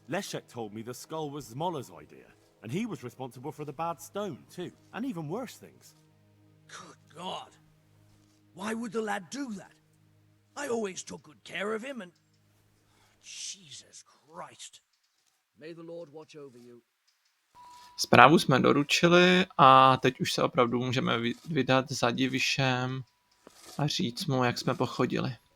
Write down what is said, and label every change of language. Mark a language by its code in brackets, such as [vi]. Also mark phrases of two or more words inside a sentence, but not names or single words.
[en] Leszek told me the skull was Zmola's idea, and he was responsible for the bad stone, too, and even worse things. Good God. Why would the lad do that? I always took good care of him and... Jesus Christ. May the Lord watch over you. [cs] Zprávu jsme doručili a teď už se opravdu můžeme vydat za Divišem a říct mu, jak jsme pochodili.